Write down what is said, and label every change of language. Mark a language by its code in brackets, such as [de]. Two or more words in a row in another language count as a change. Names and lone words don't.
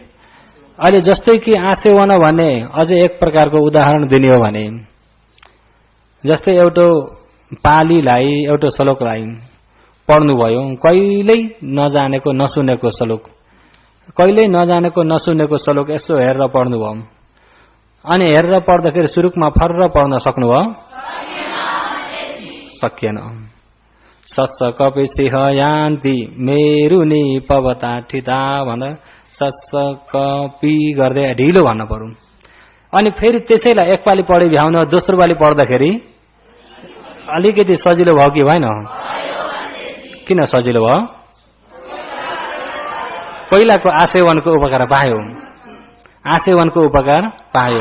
[ne] अहिले जस्तै कि आसेवन भन्ने अझै एक प्रकारको उदाहरण दिने हो भने जस्तै एउटा पालीलाई एउटा श्लोकलाई पढ्नुभयो, कहिल्यै नजानेको नसुनेको श्लोक, कहिल्यै नजानेको नसुनेको श्लोक यसो हेरेर पढ्नुभयो, अनि हेरेर पढ्दाखेरि सुरुकमा फर्र पढ्न सक्नुभयो? सकिएन। [pi] सस्स कपि सिंह यान्ति मेरुनी पवता ठिता [ne] भन्दा [pi] सस्स कपि [ne] गर्दै ढिलो भन्न पर्यो। अनि फेरि त्यसैलाई एकपाली पढि भ्याउन दोस्रो पाली पढ्दाखेरि अलिकति सजिलो भयो कि भएन? किन सजिलो भयो? पहिलाको आसेवनको उपकार पायो, आसेवनको उपकार पायो।